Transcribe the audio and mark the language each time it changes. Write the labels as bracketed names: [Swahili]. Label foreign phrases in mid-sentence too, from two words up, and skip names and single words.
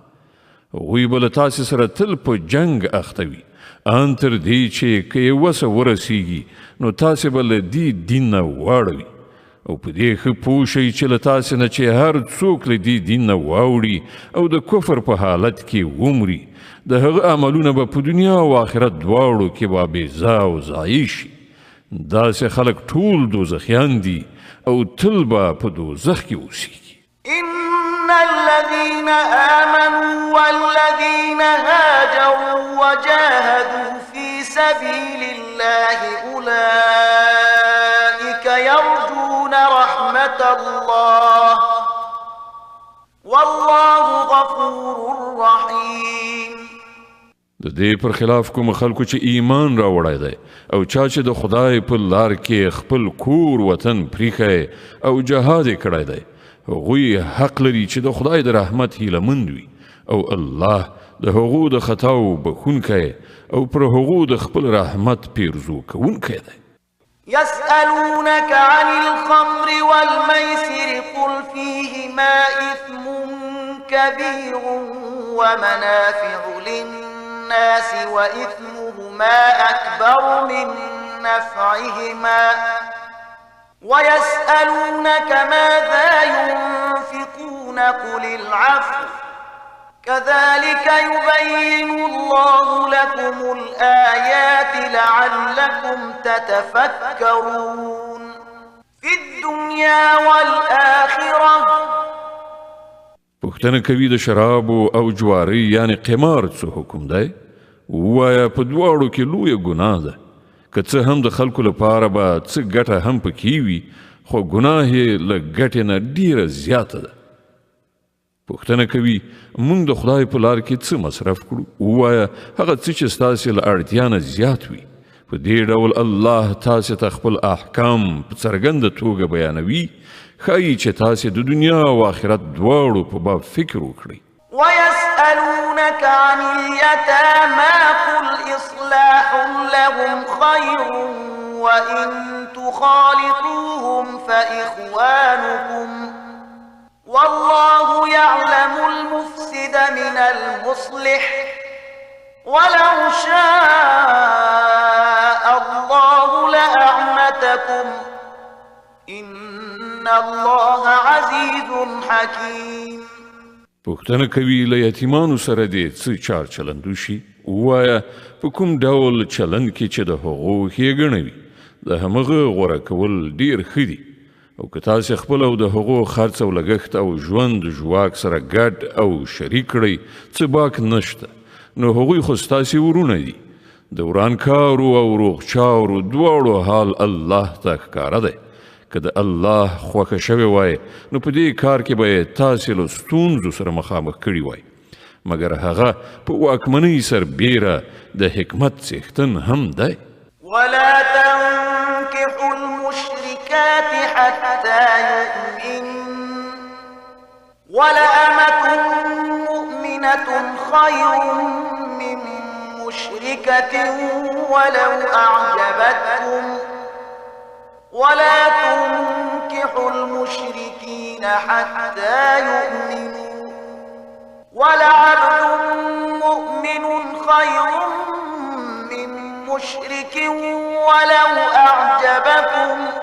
[Pashto] هغوی به له تاسې سره تل په جنګ اخته وي ان تر دې چې که یې وسه ورسیږي نو تاسې به له دې دین نه واړوي او په دې ښه پوه شئ چې له تاسې نه چې هر څوک له دې دین نه واوړي او د کفر په حالت کې ومري د هغه عملونه به په دنیا او آخرت دواړو کې به بېځا او ضایع شي داسې خلک ټول دوزخیان دي او تل به په دوزخ کې اوسیږي [Arabic] إن الذين آمنوا والذين هاجروا وجاهدوا في سبيل الله أولئك يرجون رحمة الله والله غفور رحيم [Pashto] د دې پر خلاف کوم خلکو چې ایمان راوړی دی او چا چې د خدای په لار کې خپل کور وطن پریښی او جهاد یې کړی دی هغوی حق لري چې د خدای د رحمت هیلهمند وي او الله د هغو د خطاو بخښونکی او پر هغو د خپل رحمت پیرزو کوونکی دی [Arabic] يسألونك عن الخمر والميسر قل فيهما إثم كبير ومنافع للناس وإثمهما أكبر من نفعهما ويسألونك ماذا ينفقون قل العفو كذلك يبين الله لكم الآيات لعلكم تتفكرون في الدنيا والآخرة [Pashto] پوښتنه کوي د شرابو او جواري یعنی قمار څه حکم دی ووایه په دواړو کې لویه ګناه ده که څه هم د خلکو لپاره به څه ګټه هم پکې وي خو ګناه یې له ګټې نه ډیره زیاته ده پوښتنه کوي موږ د خدای په لار کې څه مصرف کړو ووایه هغه څه چې ستاسې له اړتیا نه زیات وي په دې ډول الله تاسې ته خپل احکام په څرګنده توګه بیانوي ښایي چې تاسې د دنیا او آخرت دواړو په باب فکر وکړئ [Arabic] ويسألونك عن اليتامى قل إصلاح لهم خير وإن تخالطوهم فإخوانكم والله يعلم المفسد من المصلح ولو شاء الله لأعنتكم إن الله عزيز حكيم [Pashto] پوښتنه کوي له یتیمانو سره دې څه چار چلند وشي ووایه په کوم ډول چلند کې چې د هغو ښېګڼه وي د همغه غوره کول ډیر ښه دي او که تاسې خپل او د هغو خرڅ او لګښت او ژوند ژواک سره ګډ او شریک کړئ څه باک نشته نو هغوی خو ستاسې ورونه دي د ورانکارو او روغچارو دواړو حال الله ته ښکاره دی که د الله خوښه شوې وای نو په دې کار کې به یې تاسې له ستونزو سره مخامخ کړي وای مګر هغه په واکمنۍ سربیره د حکمت څښتن هم دی [Arabic] ولا تنكحوا المشركات حتى يؤمن ولأمة مؤمنة خير من مشركة ولو أعجبتكم ولا تنكحوا المشركين حتى يؤمنوا ولعبد مؤمن خير من مشرك ولو أعجبكم